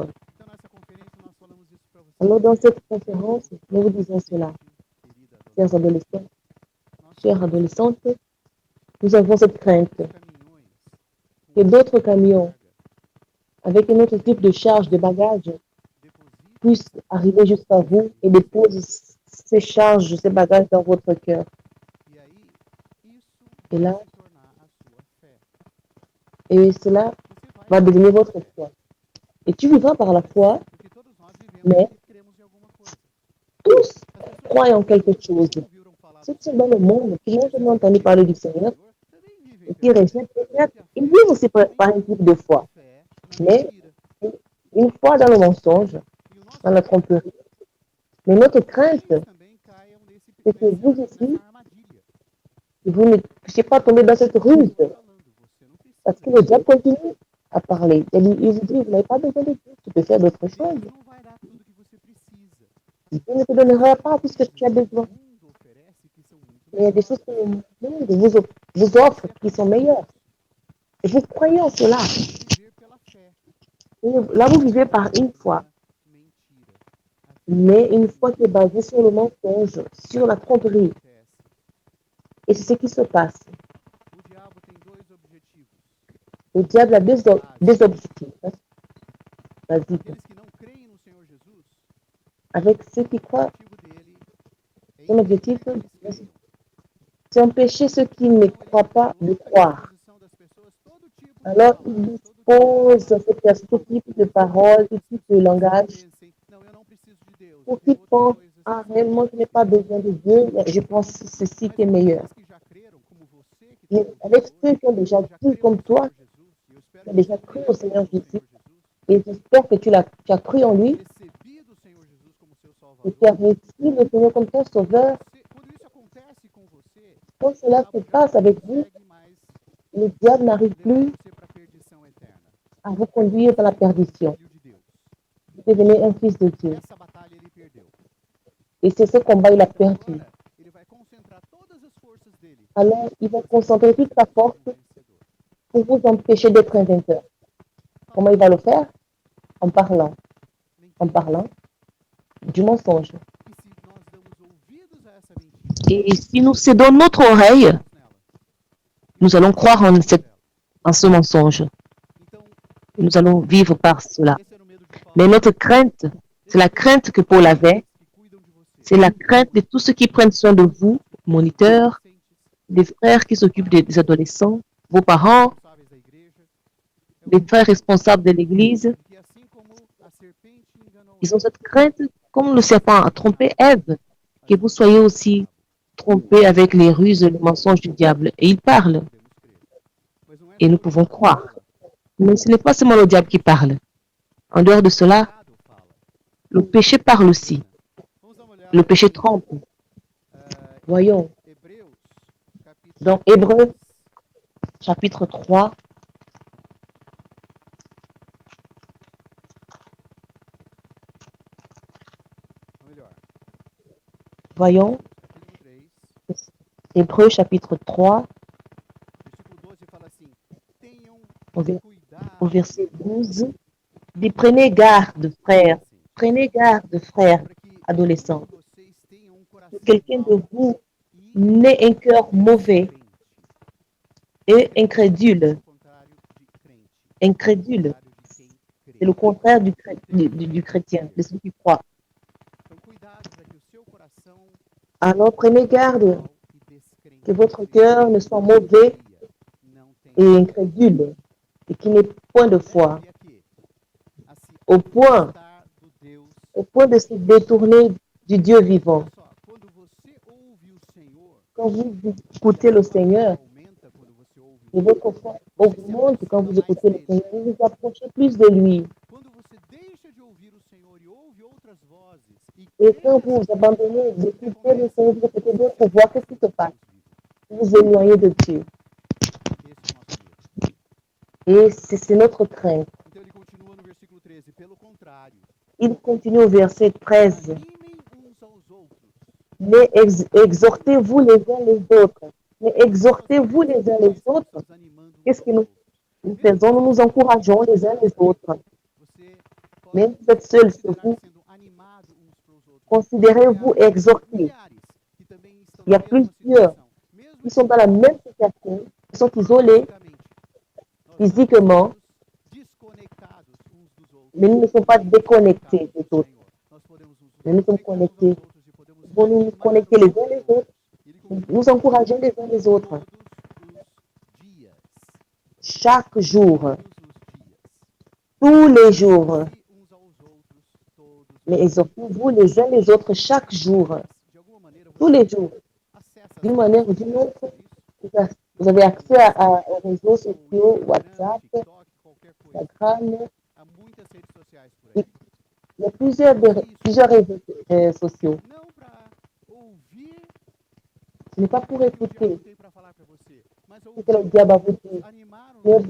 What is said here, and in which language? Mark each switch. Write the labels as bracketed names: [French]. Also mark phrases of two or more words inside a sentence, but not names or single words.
[Portuguese] Então nessa conferência nós falamos isso para vocês. [French] Alors dans cette conférence, nous vous disons cela. [Portuguese] Querida [French] Chers adolescents, [Portuguese] nós [French] chères adolescentes, nous avons cette crainte [Portuguese] caminhões [French] que d'autres camions avec un autre type de charge de bagages [Portuguese] depositam [French] puissent arriver jusqu'à vous et déposent ces charges, ces bagages dans votre cœur. [Portuguese] e aí isso [French] Et là, [Portuguese] vai se tornar a sua fé. [French] et cela [Portuguese] Você [French] va devenir votre foi. Et tu vivras par la foi, [Portuguese] porque todos nós vivemos [French] mais [Portuguese] e cremos em alguma coisa. [French] tous [Portuguese] As pessoas [French] croient en quelque chose. [Portuguese] que ouviram falar [French] Ceux qui sont dans le monde, qui n'ont jamais entendu parler du Seigneur, [Portuguese] também vivem [French] et qui rejettent peut-être, ils vivent aussi par un type de foi. [Portuguese] fé [French] Mais [Portuguese] mentira. [French] une foi dans le mensonge, [Portuguese] E o nosso [French] dans la tromperie. Mais notre crainte, [Portuguese] vocês também caiam [French] c'est que vous aussi, [Portuguese] nessa armadilha. [French] vous ne puissiez pas tomber dans cette ruse. [Portuguese] Falando, você não precisa. [French] Parce que le diable continue à parler. Il vous dit, vous n'avez pas besoin de Dieu, tu peux faire d'autres choses. [Portuguese] Deus não vai dar tudo que você precisa. [French] Dieu ne te donnera pas tout ce que tu as besoin. [Portuguese] O mundo oferece que são muito [French] Mais il y a des choses que le monde vous offre qui sont meilleures. Et vous croyez en cela. [Portuguese] viver pela fé. [French] Et là, vous vivez par une foi. [Portuguese] Mentira. [French] Mais une foi qui est basée sur le mensonge, sur la tromperie. [Portuguese] Acontece. [French] Et c'est ce qui se passe. [Portuguese] O diabo tem dois objetivos. [French] Le diable a deux objectifs, hein, basiques. [Portuguese] Aqueles que não creem no Senhor Jesus, [French] Avec ceux qui [Portuguese] o [French] croient, [Portuguese] objetivo dele é [French] son [Portuguese] impedir [French] objectif, [Portuguese] que eles creiam. [French] c'est empêcher ceux qui ne [Portuguese] Então [French] croient pas de [Portuguese] ele coloca à [French] croire. [Portuguese] disposição das pessoas todo tipo de [French] Alors, il [Portuguese] palavras, todo [French] dispose [Portuguese] tipo [French] à ces personnes tout type de paroles, tout type de langage, [Portuguese] pensem, não, eu não preciso de Deus, eu [French] pour [Portuguese] tenho [French] qu'ils [Portuguese] outras [French] pensent, [Portuguese] coisas ah, que são [French] réellement, je n'ai [Portuguese] melhores. [French] pas besoin de Dieu, mais je pense ceci [Portuguese] Mas [French] qui est [Portuguese] com [French] meilleur. [Portuguese] aqueles que já creram, como você que está [French] Mais [Portuguese] me [French] avec [Portuguese] ouvindo [French] ceux [Portuguese] hoje, [French] qui ont déjà [Portuguese] já [French] cru [Portuguese] creu [French] comme [Portuguese] no [French] toi, [Portuguese] Senhor Jesus, e eu espero [French] qui ont [Portuguese] que [French] déjà [Portuguese] você [French] cru [Portuguese] tenha [French] au [Portuguese] crido [French] Seigneur [Portuguese] no [French] Jésus, [Portuguese] Senhor Jesus, [French] et j'espère que tu as cru en lui, [Portuguese] recebido o Senhor Jesus como seu [French] que tu as [Portuguese] Salvador. [French] reçu le Seigneur comme ton sauveur. [Portuguese] Quando isso acontece com você, [French] Quand [Portuguese] o [French] cela se [Portuguese] diabo já [French] passe [Portuguese] não [French] avec vous, [Portuguese] consegue mais [French] le diable n'arrive [Portuguese] levar [French] plus [Portuguese] você para a perdição eterna. [French] à vous conduire dans la perdition. [Portuguese] Filho de Deus. [French] Vous devenez un fils de Dieu. [Portuguese] Essa batalha ele perdeu. [French] Et c'est ce combat, il a [Portuguese] Então [French] perdu. [Portuguese] agora ele vai concentrar todas as forças dele [French] Alors, il va [Portuguese] para fazer [French] concentrer [Portuguese] você [French] toute sa [Portuguese] ser [French] force [Portuguese] um vencedor. [French] pour vous empêcher d'être un vainqueur. Comment il va le faire? En parlant. En [Portuguese] Mentira. [French] parlant du mensonge. [Portuguese] E se nós damos ouvidos a essa mentira, [French] Et si nous cédons notre oreille, [Portuguese] nela, [French] nous allons croire en ce mensonge. [Portuguese] então, [French] Et nous allons vivre par cela. [Portuguese] esse era o medo de Paulo. [French] Mais notre crainte, c'est la crainte que Paul avait, [Portuguese] Que cuidam de você. [French] c'est la crainte de tous ceux qui prennent soin de vous, moniteurs, des frères qui s'occupent des adolescents, vos parents, [Portuguese] Responsáveis da igreja. [French] les frères responsables de l'Église. [Portuguese] Que assim como a serpente enganou [French] Ils ont [Portuguese] Eva, [French] cette crainte, comme le serpent a trompé Ève, que vous soyez aussi trompés avec les ruses et les mensonges du diable. Et il parle, [Portuguese] podemos crer. Mas não é [French] et nous [Portuguese] só o [French] pouvons [Portuguese] diabo que [French] croire. [Portuguese] fala, [French] Mais ce n'est pas seulement le diable qui parle. En dehors de [Portuguese] o [French] cela, [Portuguese] pecado fala. [French] le péché parle aussi. [Portuguese] Vamos dar uma olhada [French] Le péché [Portuguese] em, [French] trompe. Voyons, [Portuguese] Hebreus, capítulo [French] dans Hébreux, [Portuguese] 10. [French] chapitre 3, [Portuguese] Ou melhor, [French] voyons, [Portuguese] capítulo 3, [French] Hébreux, chapitre 3, [Portuguese] versículo 12 fala assim: tenham [French] au ver- [Portuguese] cuidado. [French] au verset 12, dit prenez garde, frères, prenez garde, frères, [Portuguese] Para que [French] adolescents, [Portuguese] nenhum de vocês tenha [French] que [Portuguese] coração [French] quelqu'un de [Portuguese] mau [French] vous [Portuguese] e [French] n'ait un cœur mauvais [Portuguese] descrente. [French] et incrédule. [Portuguese] É o contrário de crente. [French] Incrédule, [Portuguese] É o contrário de quem crê. [French] c'est le contraire du chrétien, de celui qui croit. [Portuguese] Então, cuidado para que o seu coração [French] Alors prenez garde [Portuguese] mau e descrente [French] que votre [Portuguese] seja [French] cœur ne soit mauvais [Portuguese] não tenha [French] et incrédule et qu'il n'ait point de foi, [Portuguese] deve aqui a se [French] au point, [Portuguese] afastar do Deus. [French] au point de se détourner du Dieu vivant. [Portuguese] Olha só, quando você ouve o Senhor, [French] Quand vous écoutez le Seigneur, [Portuguese] aumenta quando você ouve [French] et [Portuguese] o [French] votre foi augmente quand vous écoutez le Seigneur, vous vous approchez plus de lui. [Portuguese] Quando você deixa de ouvir o Senhor e ouve outras vozes [French] Et quand vous abandonnez d'écouter le Seigneur, vous écoutez d'autres voix, qu'est-ce qui se passe? Vous vous éloignez de Dieu. [Portuguese] esse é o nosso medo. [French] Et c'est notre crainte. [Portuguese] Então ele continua no versículo 13, pelo contrário, [French] Il continue au verset 13. [Portuguese] animem uns aos outros. [French] Mais exhortez-vous les uns les autres. Mais exhortez-vous les uns les autres. [Portuguese] Nos animando uns [French] Qu'est-ce que [Portuguese] aos [French] nous [Portuguese] outros. [French] faisons? Nous nous encourageons les uns les autres. [Portuguese] Você pode [French] Même si vous êtes seul sur [Portuguese] considerar [French] vous, [Portuguese] sendo animado uns pelos outros. [French] considérez-vous exhortés. [Portuguese] Familiares que também estão [French] Il y a [Portuguese] na mesma [French] plusieurs [Portuguese] situação, mesmo [French] qui sont dans la même situation, qui sont isolés, [Portuguese] fisicamente. Nós [French] physiquement, [Portuguese] não estamos desconectados uns dos outros. [French] mais nous ne sommes pas déconnectés des autres. [Portuguese] Nós podemos [French] Mais nous sommes [Portuguese] conectar uns [French] connectés. [Portuguese] aos outros e podemos [French] Nous nous [Portuguese] animar [French] connecter [Portuguese] uns [French] les [Portuguese] aos [French] uns les [Portuguese] outros. [French] autres, [Portuguese] Ele conclui, [French] nous encourageons les uns les autres. [Portuguese] todos os dias. [French] Chaque jour, [Portuguese] Todos os dias. [French] tous les jours. [Portuguese] E uns aos outros todos os [French] Mais [Portuguese] dias. [French] exhortez-vous les uns les autres chaque jour, [Portuguese] De alguma maneira, [French] tous les jours. [Portuguese] acessa [French] D'une [Portuguese] as [French] manière ou [Portuguese] redes [French] d'une [Portuguese] sociais, [French] autre, [Portuguese] é isso? [French] vous avez accès aux réseaux sociaux, [Portuguese] Instagram, WhatsApp, TikTok, qualquer coisa. [French] Instagram. [Portuguese] Há muitas redes sociais por aí. [French] Il y a plusieurs réseaux sociaux. [Portuguese] Não para ouvir [French] Ce n'est pas pour [Portuguese] o que o diabo [French] écouter [Portuguese] tem para falar para você, mas [French] ce que le diable a vous dit, [Portuguese] animar [French] mais [Portuguese] uns